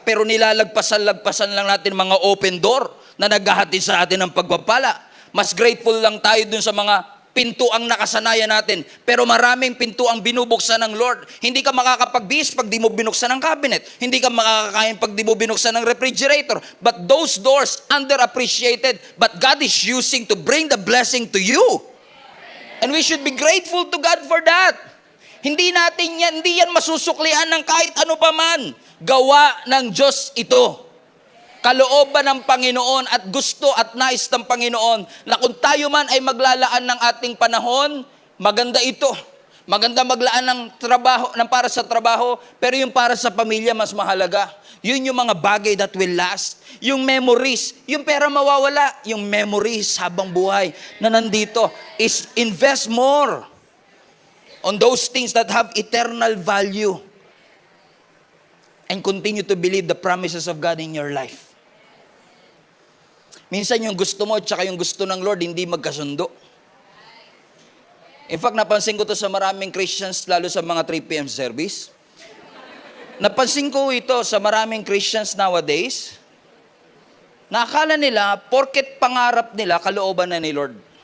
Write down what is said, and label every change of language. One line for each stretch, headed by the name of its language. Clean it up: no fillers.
Filipino: Pero nilalagpasan-lagpasan lang natin mga open door na naghahatid sa atin ng pagpapala. Mas grateful lang tayo dun sa mga pintuang nakasanayan natin. Pero maraming pintuang binubuksan ng Lord. Hindi ka makakapagbihis pag di mo binuksan ng cabinet. Hindi ka makakakain pag di mo binuksan ng refrigerator.
English: But those doors, underappreciated, but God is using to bring the blessing to you. And we should be grateful to God for that.
Filipino: Hindi yan masusuklian ng kahit ano pa man. Gawa ng Diyos ito. Kalooban ng Panginoon at gusto at nais ng Panginoon na kung tayo man ay maglalaan ng ating panahon, maganda ito. Maganda maglaan ng trabaho, ng para sa trabaho, pero yung para sa pamilya mas mahalaga. Yun yung mga bagay
English: that will last.
Filipino: Yung memories, yung pera mawawala, yung memories habang buhay na nandito
English: is invest more on those things that have eternal value and continue to believe the promises of God in your life.
Filipino: Minsan yung gusto mo at saka yung gusto ng Lord hindi magkasundo. In fact, napansin ko to sa maraming Christians, lalo sa mga 3 p.m. service. Napansin ko ito sa maraming Christians nowadays, na akala nila, porket pangarap nila, kalooban na ni Lord.